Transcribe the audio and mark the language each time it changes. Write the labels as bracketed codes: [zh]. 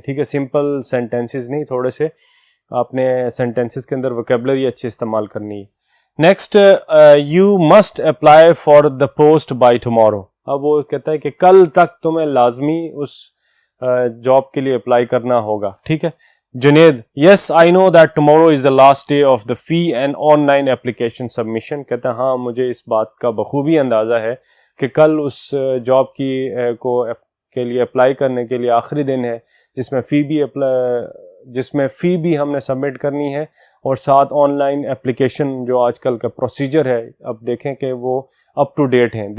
[ur] ٹھیک ہے، simple sentences نہیں، تھوڑے سے آپ نے سینٹینسز کے اندر ویکیبلری اچھی استعمال کرنی ہے. [en] Next, you must apply for the post by tomorrow. [ur] اب وہ کہتا ہے کہ کل تک تمہیں لازمی اس جاب کے لیے اپلائی کرنا ہوگا. ٹھیک ہے. [en] Junaid, yes I know that tomorrow is the last day of the fee and online application submission. [ur] کہتا ہے ہاں مجھے اس بات کا بخوبی اندازہ ہے کہ کل اس جاب کے لیے اپلائی کرنے کے لیے آخری دن ہے جس میں فی بھی ہم نے سبمٹ کرنی ہے اور ساتھ آن لائن اپلیکیشن جو آج کل کا پروسیجر ہے اب دیکھیں کہ وہ اپ ٹو ڈیٹ ہیں.